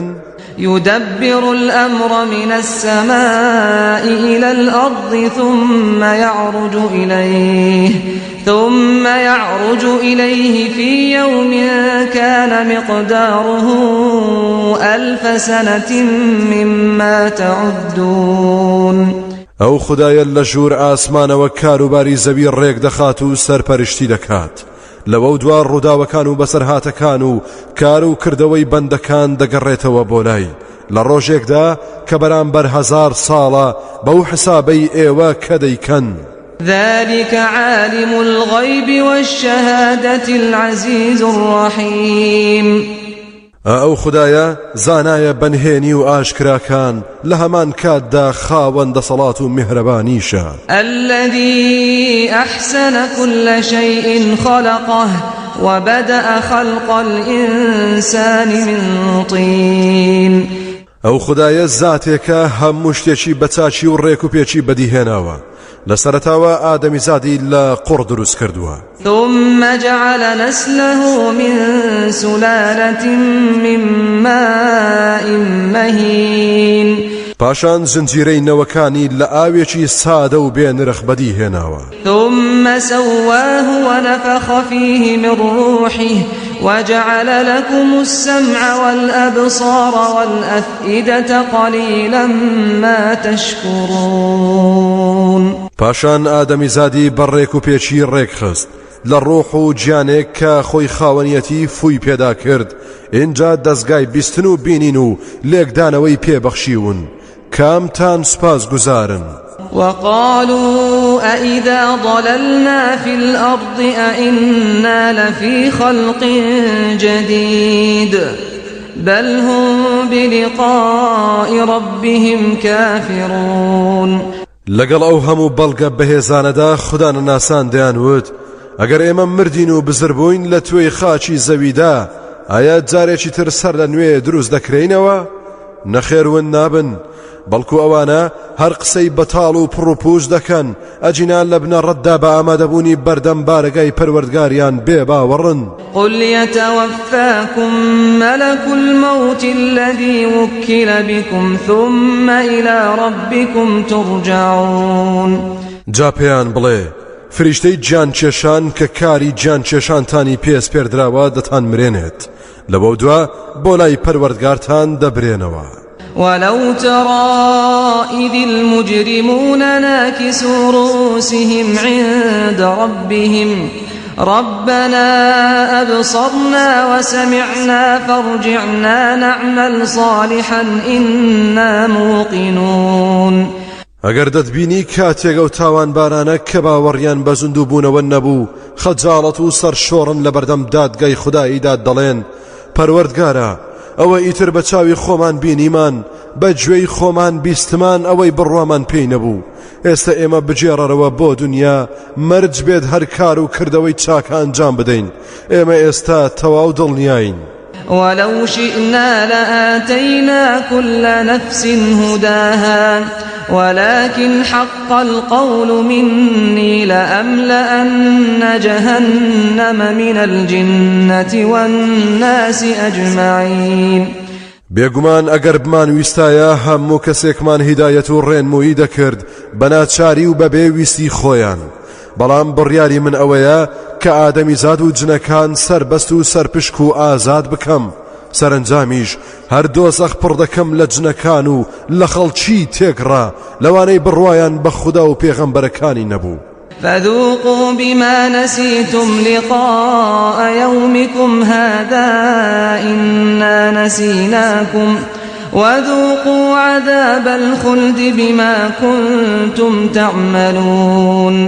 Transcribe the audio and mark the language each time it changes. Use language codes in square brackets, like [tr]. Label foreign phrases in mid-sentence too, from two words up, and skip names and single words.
[ar] يدبر الأمر من السماء إلى الأرض ثم يعرج إليه في يوم كان مقداره 1000 سنة مما تعدون [ckb] ئەو خدایە لە ژوور ئاسمانەوە کاروباری زەوی ڕێک دەخات و سەرپەرشتی دەکات لەوە دوار ڕووداوەکان و بەسەرهاتەکان و کار و کردەوەی بەندەکان دەگەڕێتەوە بۆ لای لە ڕۆژێکدا کە بەرامبەر 1000 ساڵە بەو حسابەی ئێوە کە دەیکەن [ar] ذلك عالم الغيب والشهادة العزيز الرحيم [ckb] ئەو خدایە زانایە بەنهێنی و ئاشکراکان لە هەمان کاتدا خاوەندە سەڵات و میهرەبانیشە [ar] الذي أحسن كل شيء خلقه وبدأ خلق الإنسان من طين [ckb] ئەو خدایە زاتێکە هەموو شتێکی بەچاچی و ڕێک و پێچی بەدیهێناوە لە سەرەتاوە ئادەمیزادی لە قوڕ دروست کردووە [ar] ثم جعل نسله من سلالة من ماء مهين [ckb] پاشان زنجیرەی نەوەکانی لە ئاوێکی سادە و بێنرخ بەدیهێناوە [ar] ثم سواه ونفخ فيه من روحه وجعل لكم السمع والأبصار والأفئدة قليلا ما تشكرون [ckb] پاشان ئادەمیزادی بەڕێک و پێچی ڕێک خست لە ڕۆح و گیانێک کە خۆی خاوەنیەتی فوی پێدا کرد اینجا دەستگای بیستن و بینین و لێکدانەوەی پێبەخشیون کامتان سپاس گوزارن [ar] وقالوا أئذا ضللنا في الأرض أئنا لفي خلق جديد بل هم بلقاء ربهم كافرون [ckb] لەگەڵ ئەو هەموو بەڵگە بەهێزانەدا خوددا نەناسان دەیانوت ئەگەر ئێمە مردین و بزر بووین لە توێی خاچی زەویدا ئایا جارێکی تر سەر لە نوێ دروست دەکرێنەوە نەخێرون نابن بەڵکو ئەوانە هەر قسەی بەتاڵ و پڕوپوش دەکەن ئەجینان لە بنە ڕەتدا بە ئامادەبوونی بەردەم بارەگای پەروەردگاریان بێ باوەڕن. [ar] قل يتوفاكم ملك الموت الذي وكل بكم ثم إلى ربكم ترجعون. [ckb] جا پێیان بڵێ فریشتەی گیان کێشان کە کاری گیان کێشانتانی پێس پێردراوە دەتان مرێنێت لەبەو دووە بۆ لای پەروەردگارتان دەبرێنەوە. [ar] ولو ترى إذ المجرمون ناكسوا رؤوسهم عند ربهم ربنا أبصرنا وسمعنا فارجعنا نعمل صالحا إنا موقنون. [ckb] ئەگەر دەتبینی کاتێک ئەو تاوان بارانە کە باوەڕیان بە زوندوو بوونەوە نەبوو خەجاڵەت و سەرشۆڕن لە بەردەم دادگای خوداییدا دەڵێن پەروەردگارە ئەوە ئیتر بە چاوی خۆمان بینیمان بە گوێی خۆمان بیستمان ئەوەی بڕوامان پێی نەبوو ئێستا ئێمە بجێڕەرەوە بۆ دنیا مەرج بێت هەر کار و کردەوەی چاکە ئەنجام بدەین ئێمە ئێستا تەواو دڵنیاین. [ar] ولو شئنا لآتينا كل نفس هداها ولكن حق القول مني لأملأن جهنم من الجنة والناس أجمعين. [ckb] بێگومان ئەگەر بمان ویستایە هەموو کەسێکمان هیدایەت و ڕێنمویی دەکرد بەناچاری و بەبێ ویستی خۆیان بەڵام بڕیاری من ئەوەیە کە ئادەمیزاد و جنەکان سەربەست و سەرپشک و ئازاد بکەم سەرنجامیش هەر دۆزەخ پڕ دەکەم لە جنەکان و لە خەڵکی تێگڕا لەوانەی بڕوایان بە خودا و پێغەمبەرەکانی نەبوو. [ar] فذوقوا بما نسيتم لقاء يومكم هذا إنا نسيناكم وذوقوا عذاب الخلد بما كنتم تعملون.